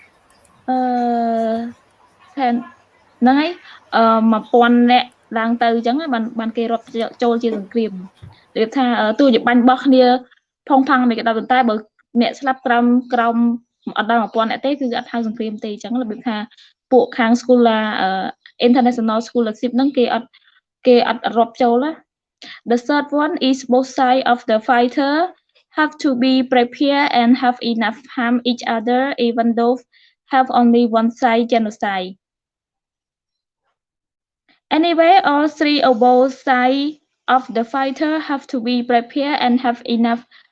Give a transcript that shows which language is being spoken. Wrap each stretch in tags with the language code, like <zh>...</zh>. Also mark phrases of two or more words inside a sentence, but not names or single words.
<km>ហ្នឹងហើយ1000អ្នកឡើងទៅអញ្ចឹងបានគេរាប់ចូលជាសង្គ្រាមនិយាយថាទោះជាបាញ់បោះគ្នាផុង ផាំងមិនក៏ដោយប៉ុន្តែបើអ្នកស្លាប់ក្រោមអត់ដល់1000អ្នកទេគឺអត់ហៅសង្គ្រាមទេអញ្ចឹងរបៀបថាពួកខាង Scholar International Scholarship ហ្នឹងគេអត់រាប់ចូលណា</km> <en>The third one is both sides of the fighter have to be prepared and have enough harm each other even though have only one side genocide. Anyway, all three of both sides of the fighter have to be prepared and have enough</en>